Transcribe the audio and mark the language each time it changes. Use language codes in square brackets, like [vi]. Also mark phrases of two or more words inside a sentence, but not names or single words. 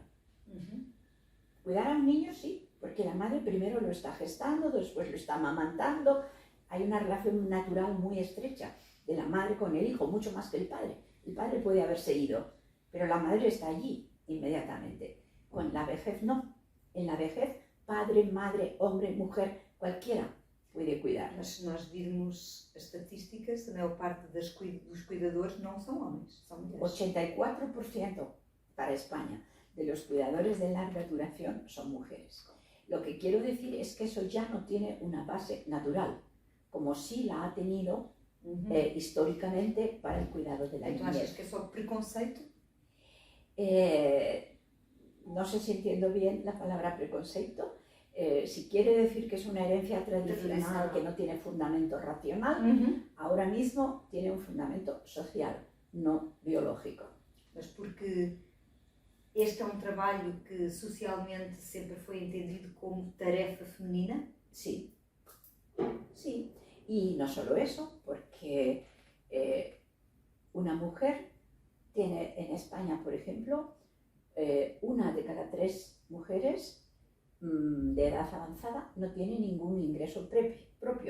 [es] Cuidar a un niño sí, porque la madre primero lo está gestando, después lo está amamantando. Hay una relación natural muy estrecha de la madre con el hijo, mucho más que el padre. El padre puede haberse ido, pero la madre está allí inmediatamente. Con la vejez no. En la vejez, padre, madre, hombre, mujer, cualquiera puede cuidar. [pt] Mas se nós virmos as estatísticas, a maior parte dos cuidadores não são homens, são mulheres. [es] 84% para España de los cuidadores de larga duración son mujeres. Lo que quiero decir es que eso ya no tiene una base natural, como sí la ha tenido históricamente para el cuidado de la niñez. ¿Tú achas que es solo preconceito? No sé si entiendo bien la palabra preconceito. Si quiere decir que es una herencia tradicional que no tiene fundamento racional, ahora mismo tiene un fundamento social, no biológico. [pt] Mas porque este é trabalho que socialmente sempre foi entendido como tarefa feminina? [es] Sí, sí. Y no solo eso, porque una mujer tiene en España, por ejemplo, 1 de cada 3 mujeres de edad avanzada no tiene ningún ingreso propio.